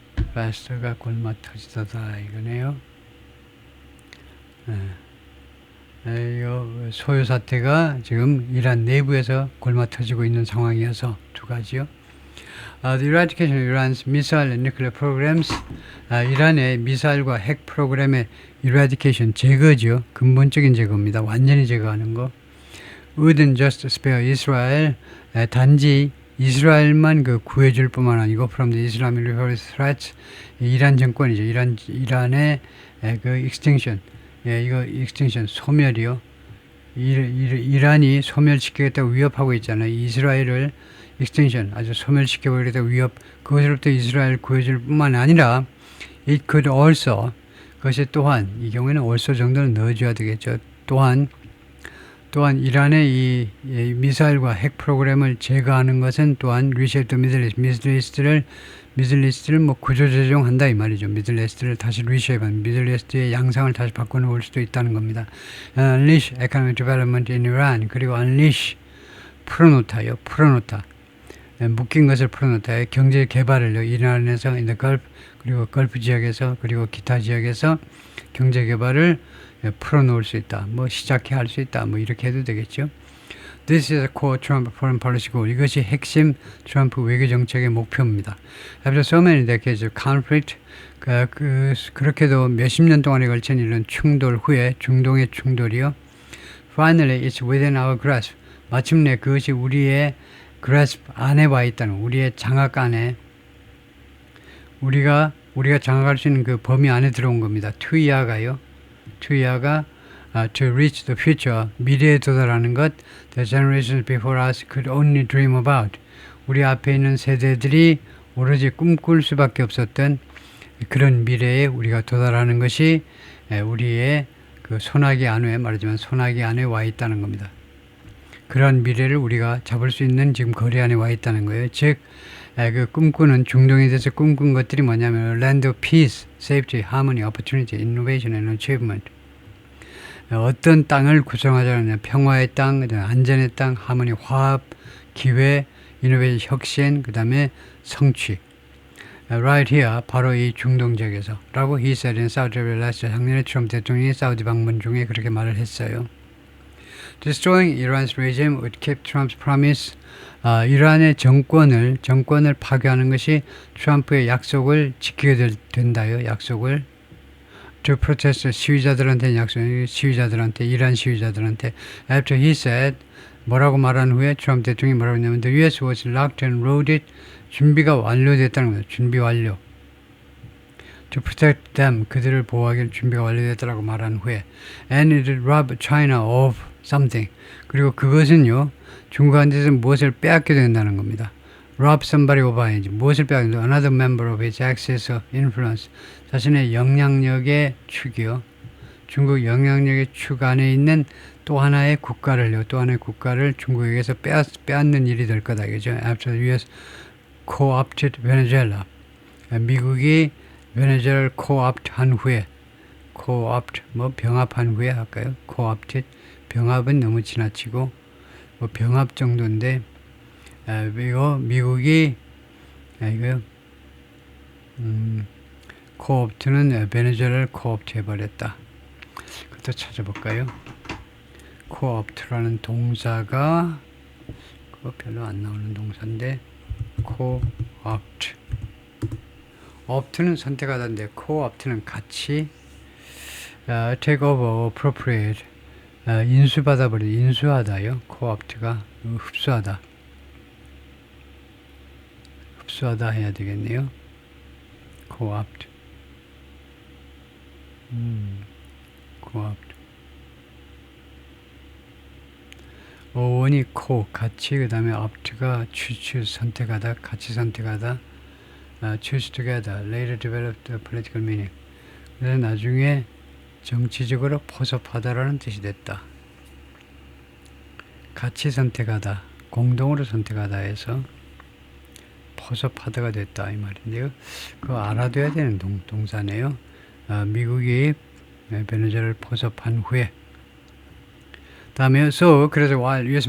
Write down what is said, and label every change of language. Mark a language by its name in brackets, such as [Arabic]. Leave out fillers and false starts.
[Korean] faster가 골마 터지다다 이거네요. 이 소요 사태가 지금 이란 내부에서 골마 터지고 있는 상황이어서 두 가지요. [English] The eradication of Iran's missile and nuclear programs. [Korean] 이란의 미사일과 핵 프로그램의 eradication, 제거죠. 근본적인 제거입니다. 완전히 제거하는 거. [English] Wouldn't just spare Israel. [Korean] 단지 이스라엘만 그 구해줄 뿐만 아니고 [English] from the Islamic Republic threats. [Korean] 이란 정권이죠. 이란의 그 extinction. 이거 extinction, 소멸이요. 이란이 소멸시키겠다고 위협하고 있잖아요. 이스라엘을 extinction, 아주 소멸시켜버리겠다고 위협, 그것으로부터 이스라엘 구해줄 뿐만 아니라 it could also, 그것이 또한, 이 경우에는 also 정도는 넣어줘야 되겠죠. 또한 이란의 이 미사일과 핵 프로그램을 제거하는 것은 또한 [English] reshape the Middle East [Korean] 를 뭐 구조조정한다 이 말이죠. Middle East를 다시 reshape한, Middle East의 양상을 다시 바꿔놓을 수도 있다는 겁니다. [English] Unleash economic development in Iran. [Korean] 그리고 unleash, 풀어놓다요. 묶인 것을 풀어놓다. 경제 개발을요. 이란에서 in the Gulf, 그리고 걸프 지역에서, 그리고 기타 지역에서 경제 개발을 풀어놓을 수 있다. 뭐 시작해 할 수 있다. 뭐 이렇게 해도 되겠죠. [English] This is a core Trump foreign policy goal. [Korean] 이것이 핵심 트럼프 외교 정책의 목표입니다. [English] After so many decades of conflict, [Korean] 그렇게도 몇십 년 동안에 걸친 이런 충돌 후에, 중동의 충돌이요. [English] Finally, it's within our grasp. [Korean] 마침내 그것이 우리의 grasp 안에 와 있다는, 우리의 장악 안에, 우리가 장악할 수 있는 그 범위 안에 들어온 겁니다. [English] 투이아가 to reach the future, [Korean] 미래에 도달하는 것, [English] the generations before us could only dream about. [Korean] 우리 앞에 있는 세대들이 오로지 꿈꿀 수밖에 없었던 그런 미래에 우리가 도달하는 것이 우리의 그 소나기 안에, 말하자면 소나기 안에 와 있다는 겁니다. 그런 미래를 우리가 잡을 수 있는 지금 거리 안에 와 있다는 거예요. 즉, 그 꿈꾸는, 중동에 대해서 꿈꾼 것들이 뭐냐면 [English] land of peace, safety, harmony, opportunity, innovation and achievement. [Korean] 어떤 땅을 구성하자느냐, 평화의 땅, 안전의 땅, 하모니, 화합, 기회, 이노베이션, 혁신, 그 다음에 성취. [English] right here, [Korean] 바로 이 중동 지역에서 라고 [English] he said in Saudi Arabia last year. [Korean] 작년에 트럼프 대통령이 사우디 방문 중에 그렇게 말을 했어요. [English] Destroying Iran's regime would keep Trump's promise. [Korean] 이란의 정권을 파괴하는 것이 트럼프의 약속을 지키게 된다요. 약속을 to protest 시위자들한테 이란 시위자들한테 after he said 뭐라고 말한 후에 트럼프 대통령이 뭐라고 했냐면 the U.S. [English] was locked and loaded. [Korean] 준비가 완료됐다는 거예요. 준비 완료. [English] To protect them. [Korean] 그들을 보호하기 준비가 완료됐다라고 말한 후에 [English] and it robbed China of something. [Korean] 그리고 그것은요. 중국한테서 무엇을 빼앗게 된다는 겁니다. rob somebody of 아니지. 무엇을 빼앗게 된다. [English] Another member of its axis of influence. [Korean] 자신의 영향력의 축이요. 중국 영향력의 축 안에 있는 또 하나의 국가를 중국에게서 빼앗는 일이 될 거다. [English] 그죠? After the U.S. co-opted Venezuela. [Korean] 미국이 베네수엘라를 co-opt 한 후에 co-opt 병합한 후에 할까요? co-opted 병합은 너무 지나치고 병합 정도인데 미국이 co-opt는 베네수엘라를 co-opt 해버렸다. 그것도 찾아볼까요? co-opt라는 동사가 그거 별로 안 나오는 동사인데 co-opt opt는 선택하다인데 co-opt는 같이 take over, appropriate 인수하다요. co-opt가 흡수하다 해야 되겠네요. co-opt co-opt 어원이 co 같이 그 다음에 opt가 선택하다 같이 선택하다 [English] choose together later developed the political meaning. [Korean] 그래서 나중에 정치적으로 포섭하다라는 뜻이 됐다. 같이 선택하다 공동으로 선택하다 해서 포섭하다가 됐다 이 말인데요. 그거 알아둬야 되는 동사네요. 미국이 베네수엘라를 포섭한 후에 다음에 그래서 while U.S.